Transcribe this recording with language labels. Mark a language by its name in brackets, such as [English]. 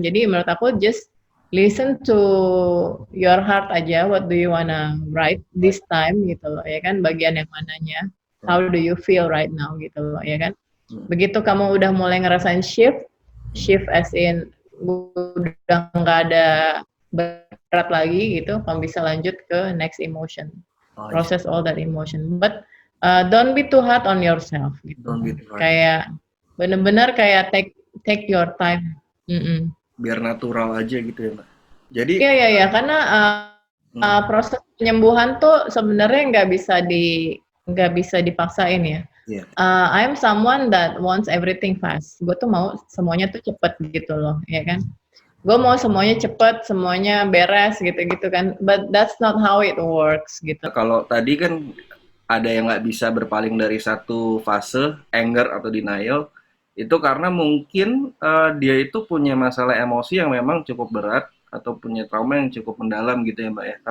[English] Jadi menurut aku just listen to your heart [Indonesian] aja, [English] what do you wanna write this time [Indonesian] gitu loh ya kan, bagian yang mananya, [English] how do you feel right now [Indonesian] gitu loh ya kan. Begitu kamu udah mulai ngerasain shift [English] as in [Indonesian] udah nggak ada berat lagi gitu, kamu bisa lanjut ke [English] next emotion, oh, I see. process all that emotion, but don't be too hard on yourself [Indonesian] gitu. [English] Don't be too hard. [Indonesian] Kayak bener-bener kayak [English] take your time. Mm-mm. [Indonesian] Biar natural aja gitu ya Mbak. Jadi, Ya, karena proses penyembuhan tuh sebenarnya nggak bisa dipaksain ya. ya, [English] I'm someone that wants everything fast. [Indonesian] Gue tuh mau semuanya tuh cepet gitu loh, ya kan? Gue mau semuanya cepet, semuanya beres gitu-gitu kan. [English] But that's not how it works [Indonesian] gitu. kalau tadi kan ada yang nggak bisa berpaling dari satu fase, anger atau denial, itu karena mungkin dia itu punya masalah emosi yang memang cukup berat atau punya trauma yang cukup mendalam gitu ya Mbak ya.